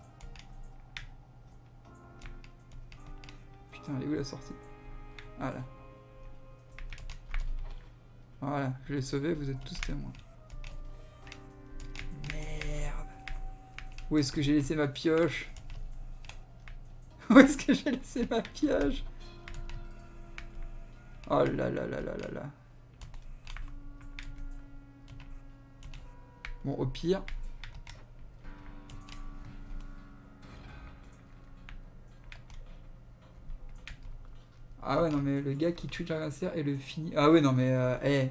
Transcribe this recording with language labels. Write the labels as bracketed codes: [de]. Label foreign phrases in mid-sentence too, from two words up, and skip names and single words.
[fr] Putain, elle est où la sortie? Voilà. Voilà, je l'ai sauvé, vous êtes tous témoins. Merde. Où est-ce que j'ai laissé ma pioche? Où est-ce que j'ai laissé ma pioche? Oh là là là là là là. Bon, au pire... Ah ouais, non mais le gars qui tue Dragon Slayer et le finit... Ah ouais, non mais...